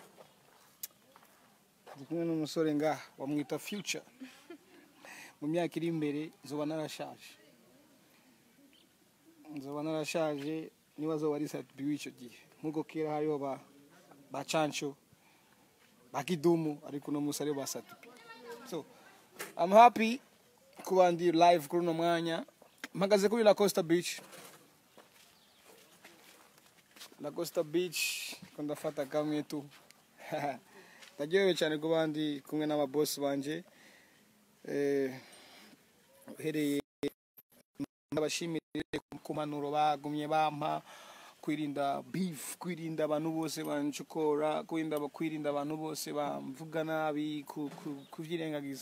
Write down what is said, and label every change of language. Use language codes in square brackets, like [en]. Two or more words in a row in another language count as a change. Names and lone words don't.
[rn] Ndikumwe n'umusore nga bamwita Future. Mu myaka iri imbere nzoba narashaje nibazo wari sati w'ico gihe. Nkuko kera hariho ba Chancho, ba Kidumu ariko no musare ba sati. [en] So I'm happy [rn] kuba ndi live kuri no mwanya. Mpagaze kuri La Costa Beach. La Costa Beach kundafata kamwe tu. Tagiye cyane ko bandi kumwe n'ababoss banje. Hereye ndabashimire kumanuro bagumye bampa kwirinda beef, kwirinda abantu bose banchukora, kwirinda abantu bose bamvuga nabi, kuvyirengagiza.